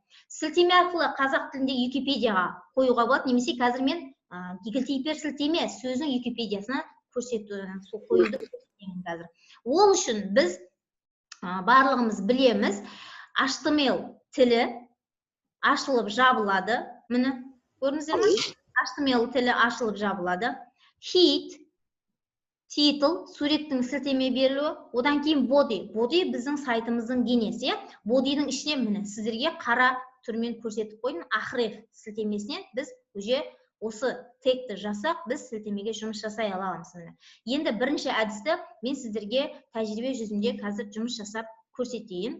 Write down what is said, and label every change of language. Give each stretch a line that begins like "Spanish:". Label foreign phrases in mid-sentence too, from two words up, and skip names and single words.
Kazakh: Сілтеме арқылы қазақ тілінде Википедияға қоюға болады, немесе қазір мен гиперсілтеме сөзінің Википедиясына қоюды көрсетемін қазір. Ол үшін біз барлығымыз білеміз, HTML тілі ашылып жабылады. Міне, көрдіңіздер ме? HTML тілі ашылып жабылады.
English: Head, title,
Kazakh: суреттің сілтеме берілуі, одан кейін body. Body біздің сайтымыздың денесі. Body'дің ішіне міне сіздерге қара түрмен көрсетіп қойдым. href сілтемесінен біз осы тегті жасақ, біз сілтемеге жұмыс жасай аламыз. Енді бірінші әдісті мен сіздерге тәжірибе жүзінде қазір жұмыс жасап көрсетейін.